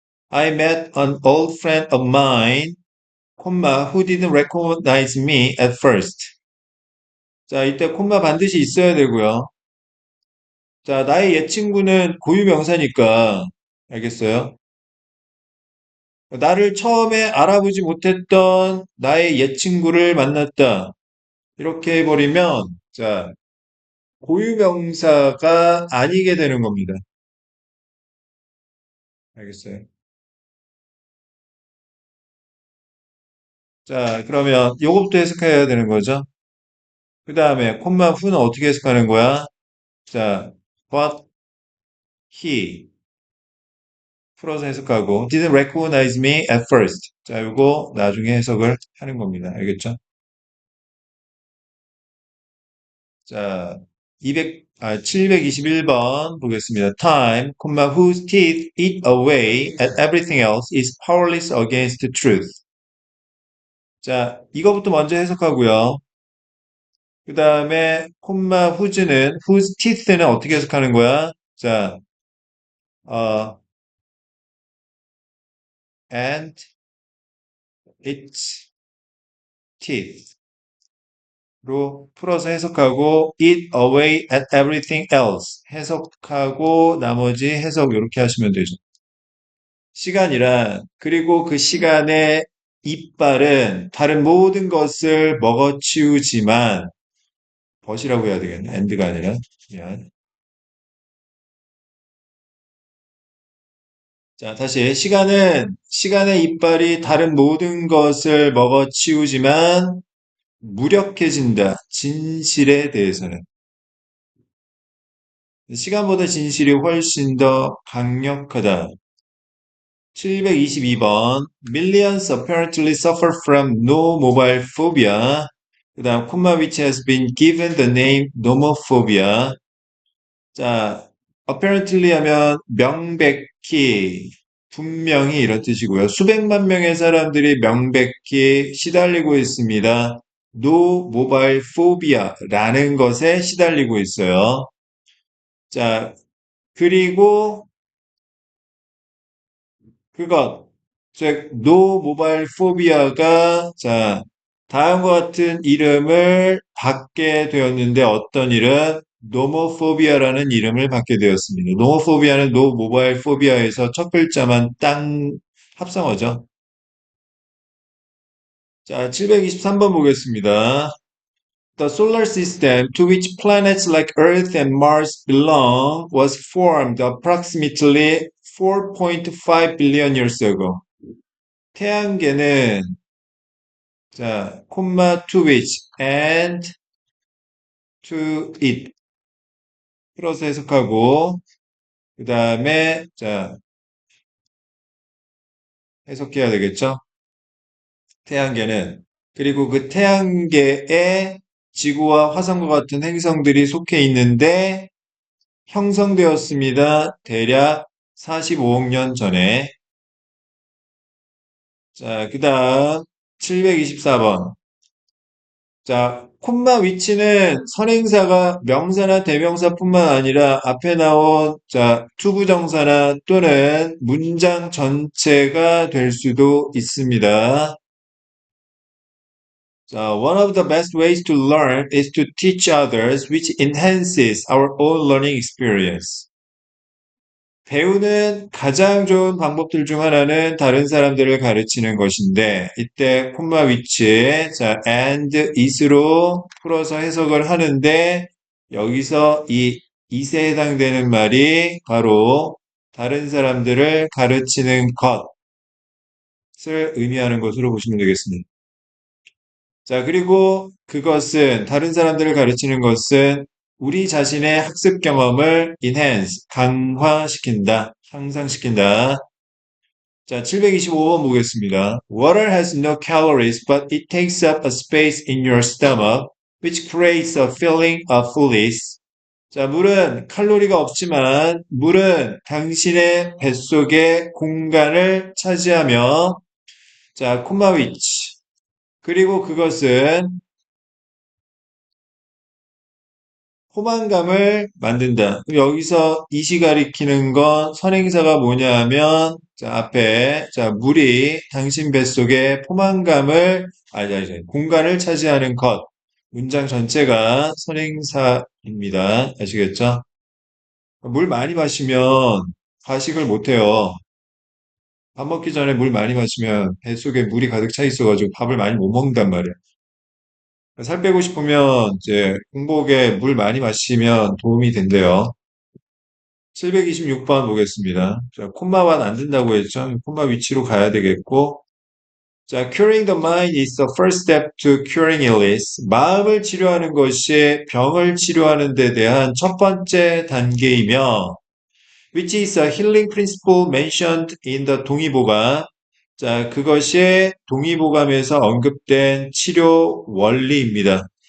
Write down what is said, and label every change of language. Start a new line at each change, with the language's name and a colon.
English: I met an old friend of mine, who didn't recognize me at first.
Korean: 자, 이때 콤마 반드시 있어야 되고요. 자, 나의 옛 친구는 고유명사니까 알겠어요? 나를 처음에 알아보지 못했던 나의 옛 친구를 만났다. 이렇게 해버리면 자, 고유명사가 아니게 되는 겁니다. 알겠어요? 자, 그러면 요것부터 해석해야 되는 거죠. 그 다음에 콤마 후는 어떻게 해석하는 거야? 자, but he 풀어서 해석하고
English: didn't recognize me at first.
Korean: 자, 요거 나중에 해석을 하는 겁니다. 알겠죠? 자, 721번 보겠습니다.
English: Time, whose teeth eat away at everything else is powerless against the truth.
Korean: 자, 이거부터 먼저 해석하고요. 그 다음에 whose는 whose teeth는 어떻게 해석하는 거야?
English: 자, 어, and its teeth.
Korean: 로 풀어서 해석하고
English: eat away at everything else
Korean: 해석하고 나머지 해석 이렇게 하시면 되죠. 시간이란 그리고 그 시간의 이빨은 다른 모든 것을 먹어치우지만 벗이라고 해야 되겠네. and가 아니라 미안. 자, 다시 시간의 이빨이 다른 모든 것을 먹어치우지만 무력해진다. 진실에 대해서는. 시간보다 진실이 훨씬 더 강력하다. 722번.
English: Millions apparently suffer from no-mobile phobia.
Korean: 그 다음, 콤마
English: which has been given the name nomophobia.
Korean: 자, apparently 하면 명백히, 분명히 이런 뜻이고요. 수백만 명의 사람들이 명백히 시달리고 있습니다. No mobile phobia라는 것에 시달리고 있어요. 자, 그리고 그것, 즉, 노 모바일 포비아가, 자, 다음과 같은 이름을 받게 되었는데 어떤 이름? 노모포비아라는 이름을 받게 되었습니다. 노모포비아는 노 모바일 포비아에서 첫 글자만 딴 합성어죠. 자, 723번 보겠습니다.
English: The solar system to which planets like Earth and Mars belong was formed approximately 4.5 billion years ago.
Korean: 태양계는 자,
English: to which and to it
Korean: 풀어서 해석하고 그 다음에 자, 해석해야 되겠죠? 태양계는 그리고 그 태양계에 지구와 화성과 같은 행성들이 속해 있는데 형성되었습니다. 대략 45억 년 전에. 자, 그 다음 724번. 자, 콤마 위치는 선행사가 명사나 대명사뿐만 아니라 앞에 나온 자, 투부정사나 또는 문장 전체가 될 수도 있습니다.
English: 자, one of the best ways to learn is to teach others, which enhances our own learning experience.
Korean: 배우는 가장 좋은 방법들 중 하나는 다른 사람들을 가르치는 것인데, 이때 콤마 위치에 자, and is로 풀어서 해석을 하는데, 여기서 이 is에 해당되는 말이 바로 다른 사람들을 가르치는 것을 의미하는 것으로 보시면 되겠습니다. 자, 그리고 그것은, 다른 사람들을 가르치는 것은 우리 자신의 학습 경험을 enhance, 강화시킨다, 향상시킨다. 자, 725번 보겠습니다.
English: Water has no calories, but it takes up a space in your stomach, which creates a feeling of fullness.
Korean: 자, 물은 칼로리가 없지만, 물은 당신의 뱃속에 공간을 차지하며, 자, 콤마 위치. 그리고 그것은 포만감을 만든다. 그럼 여기서 이시 가리키는 건 선행사가 뭐냐 하면 자, 앞에 자, 물이 당신 뱃속에 포만감을 공간을 차지하는 것. 문장 전체가 선행사입니다. 아시겠죠? 물 많이 마시면 과식을 못 해요. 밥 먹기 전에 물 많이 마시면 뱃속에 물이 가득 차 있어가지고 밥을 많이 못 먹는단 말이에요. 살 빼고 싶으면 이제 공복에 물 많이 마시면 도움이 된대요. 726번 보겠습니다. 자, 콤마만 안 된다고 했죠? 콤마 위치로 가야 되겠고.
English: 자, curing the mind is the first step to curing illness.
Korean: 마음을 치료하는 것이 병을 치료하는 데 대한 첫 번째 단계이며,
English: which is a healing principle mentioned in the
Korean: 동의보감. 자, 그것이 동의보감에서 언급된 치료 원리입니다.